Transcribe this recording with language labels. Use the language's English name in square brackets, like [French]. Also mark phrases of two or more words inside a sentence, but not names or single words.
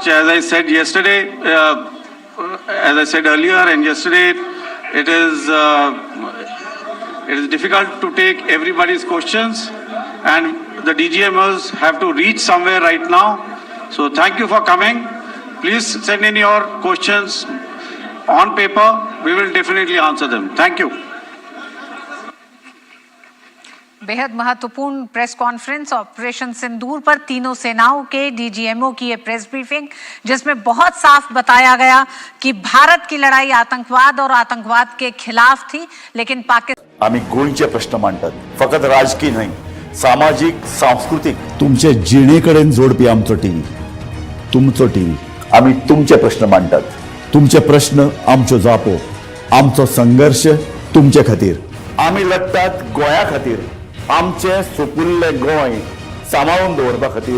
[English] As I said yesterday, as I said earlier and yesterday, it is difficult to take everybody's questions, and the DGMers have to reach somewhere right now. So thank you for coming. Please send in your questions on paper. We will definitely answer them. Thank you. [Hindi] बेहद महत्वपूर्ण [English] press conference [Hindi] ऑपरेशन सिंदूर पर तीनों सेनाओं के डीजीएमओ की ये [English] press briefing, [Hindi] जिसमें बहुत साफ बताया गया कि भारत की लड़ाई आतंकवाद और आतंकवाद के खिलाफ थी, लेकिन पाकिस्तान [Konkani] आम्ही गोंयचे प्रश्न मांडतात, फकत राजकीय नाही, सामाजिक सांस्कृतिक. तुमचे जिणेकडेन जोडपी आमचो टीव्ही, तुमचो टीव्ही. आम्ही तुमचे प्रश्न मांडतात, तुमचे प्रश्न आमच्यो जापो, आमचो संघर्ष तुमचे खातीर. आम्ही लढतात गोंया खातीर, आमचे सोपुल्ले गोंय सांबाळून दवरपा खातीर.